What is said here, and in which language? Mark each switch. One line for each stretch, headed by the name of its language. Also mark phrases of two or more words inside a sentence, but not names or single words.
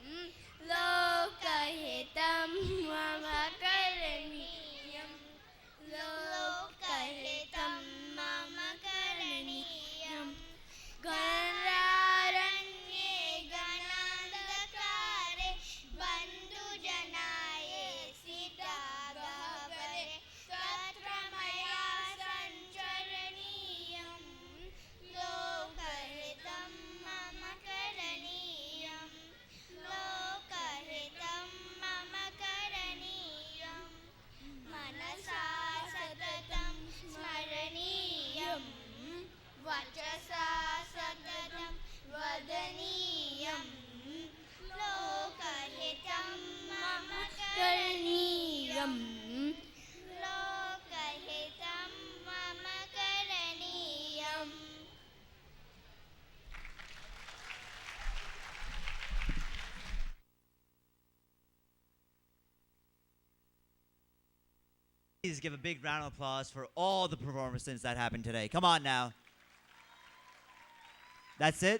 Sanskrit: Lokahitam mama karaniyam. Lokahitam mama karaniyam. Ganaranye ganandakare bandhu janaye sita gahvare tatra maya sancharaniyam. Lokahitam mama karaniyam. Lokahitam mama karaniyam. Manasa satatam smaraniyam. Vachasa satatam vadaniyam. Lokahitam mama karaniyam. Lokahitam mama karaniyam.
English: Please give a big round of applause for all the performances that happened today. Come on now. That's it?